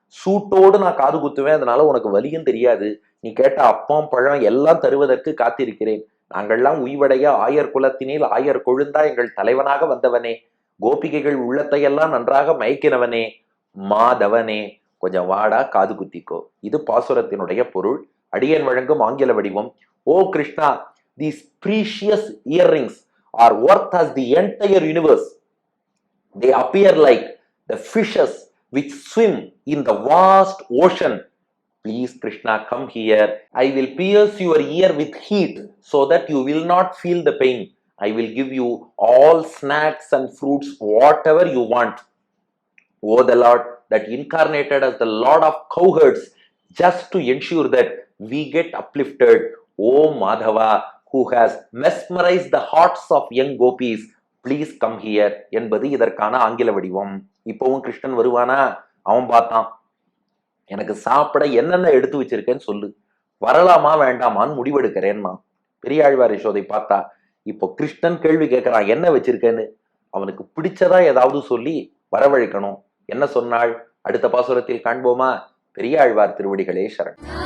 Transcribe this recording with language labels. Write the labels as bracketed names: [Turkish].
[Tamil] சூட்டோடு நான் காது குத்துவேன், அதனால உனக்கு வலியும் தெரியாது. நீ கேட்ட அப்பம் பழம் எல்லாம் தருவதற்கு காத்திருக்கிறேன். நாங்கள்லாம் உய்வடைய ஆயர் குலத்தினில் ஆயர் கொழுந்தா எங்கள் தலைவனாக வந்தவனே, கோபிகைகள் உள்ளத்தையெல்லாம் நன்றாக மயக்கினவனே, மாதவனே கொஞ்சம் வாடா காது குத்திக்கோ. இது பாசுரத்தினுடைய பொருள். அடியன் வழங்கும் ஆங்கில வடிவம். [English] O Krishna, these precious earrings are worth as the entire universe. They appear like the fishes which swim in the vast ocean. Please Krishna, come here. I will pierce your ear with heat so that you will not feel the pain. I will give you all snacks and fruits, whatever you want. O the Lord that incarnated as the Lord of cowherds just to ensure that we get uplifted. O Madhava, who has mesmerized the hearts of young gopis, please come here [Tamil] என்பது இதற்கான ஆங்கில வடிவம். இப்பவும் கிருஷ்ணன் வருவானா? அவன் பார்த்தான், எனக்கு சாப்பிட என்னென்ன எடுத்து வச்சிருக்கேன்னு சொல்லு, வரலாமா வேண்டாமான்னு முடிவெடுக்கிறேன்னா. பெரியாழ்வார் யசோதை பார்த்தா, இப்போ கிருஷ்ணன் கேள்வி கேட்கிறான், என்ன வச்சிருக்கேன்னு. அவனுக்கு பிடிச்சதா ஏதாவது சொல்லி வரவழைக்கணும். என்ன சொன்னாள்? அடுத்த பாசுரத்தில் காண்போமா? பெரியாழ்வார் திருவடிகளே சரண்.